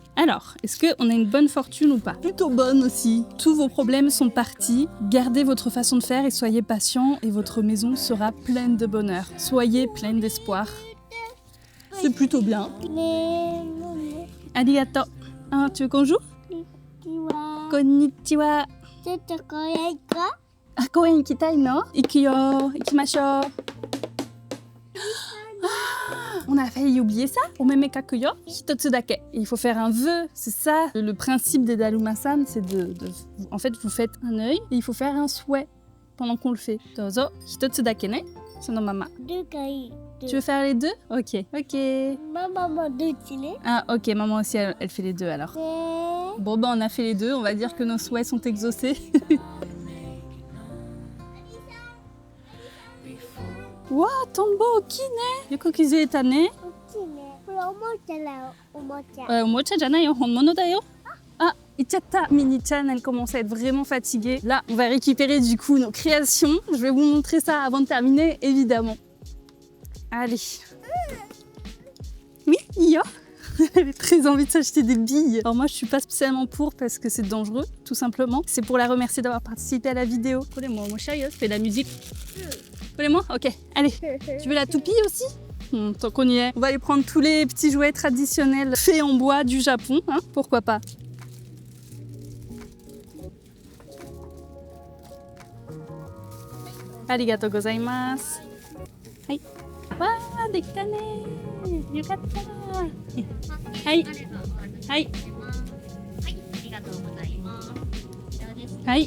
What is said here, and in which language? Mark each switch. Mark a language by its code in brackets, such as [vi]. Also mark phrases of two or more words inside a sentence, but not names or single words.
[fr] Alors, est-ce qu'on a une bonne fortune ou pas? Plutôt bonne aussi. Tous vos problèmes sont partis. Gardez votre façon de faire et soyez patient et votre maison sera pleine de bonheur. Soyez pleine d'espoir. C'est plutôt bien. Arigato. Ah, tu veux qu'on joue? [ja] こんにちは。あ、公園行きたいの? 行こう、行きましょう. [fr] On a failli oublier ça. [ja] おめめ描くよ, 一つだけ. [fr] Il faut faire un vœu, c'est ça. Le principe des Daruma-san, c'est en fait, vous faites un œil et il faut faire un souhait pendant qu'on le fait. [ja] どうぞ、一つだけね、そのまま. [fr] Tu veux faire les deux? Ok. Maman, deux, Ah, ok, maman aussi, elle fait les deux alors. Bon, ben, on a fait les deux, on va dire que nos souhaits sont exaucés. [ja] Wow, tombo, kine! Yoko kizueta ne? おもちゃじゃないよ、本物だよ. あ、行っちゃった! [fr] Mini-chan, elle commence à être vraiment fatiguée. Là, on va récupérer du coup nos créations. Je vais vous montrer ça avant de terminer, évidemment. Allez. Oui, Iyo. Elle a très envie de s'acheter des billes. Alors moi, je suis pas spécialement pour parce que c'est dangereux, tout simplement. C'est pour la remercier d'avoir participé à la vidéo. Moi, je fais de la musique. Moi, ok. Allez. Tu veux la toupie aussi? Tant qu'on y est, on va aller prendre tous les petits jouets traditionnels faits en bois du Japon. Hein, pourquoi pas? [ja] ありがとうございます. Hai. わ、できたね. 良かった。はい。はい. Hai.